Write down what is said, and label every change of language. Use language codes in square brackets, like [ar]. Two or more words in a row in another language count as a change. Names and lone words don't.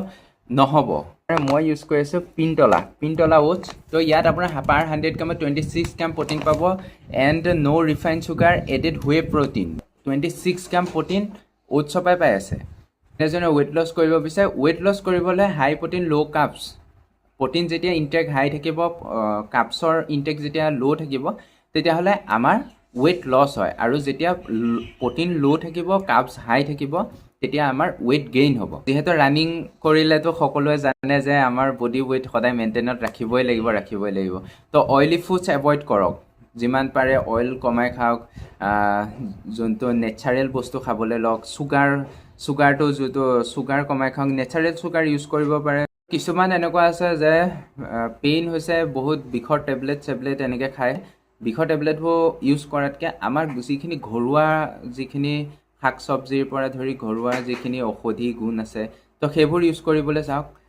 [as] নহ'ব মই ইউজ কৰি আছো পিনতলা ওটছ তো ইয়াত আপোনাৰ পাৰ 100 গ্ৰামত 26 গ্ৰাম প্ৰটিন পাব [en] and no refined sugar added [as] হুৱে প্ৰটিন 26 গ্ৰাম প্ৰটিন ওটছৰ পৰাই পাই আছে এজনে [en] weight loss [as] কৰিব বিচাৰে [en] weight loss [as] কৰিবলৈ [en] high protein low carbs protein [as] যেতিয়া [en] intake high [as] থাকিব কাৰ্বছৰ ইনটেক যেতিয়া ল' থাকিব তেতিয়াহ'লে আমাৰ [en] weight loss [as] হয় আৰু যেতিয়া [en] protein low [as] থাকিব [en] carbs high [as] থাকিব তেতিয়া আমাৰ [en] weight gain [as] হ'ব যেহেতু ৰানিং কৰিলে তো সকলোৱে জানে যে আমাৰ [en] body weight [as] সদায় মেইনটেইনত ৰাখিবই লাগিব তো [en] oily foods avoid [as] কৰক যিমান পাৰে অইল কমাই খাওক যোনটো নেচাৰেল বস্তু খাবলৈ লওক সুগাৰটো যেটো সুগাৰ কমাই খাওক [en] natural sugar use [as] কৰিব পাৰে কিছুমান এনেকুৱা আছে যে পেইন হৈছে বহুত বিষৰ টেবলেট এনেকৈ খায় বিষৰ টেবলেটবোৰ ইউজ কৰাতকৈ আমাৰ যিখিনি ঘৰুৱা যিখিনি শাক চব্জিৰ পৰা ধৰি ঘৰুৱা যিখিনি ঔষধি গুণ আছে তো সেইবোৰ ইউজ কৰিবলৈ চাওক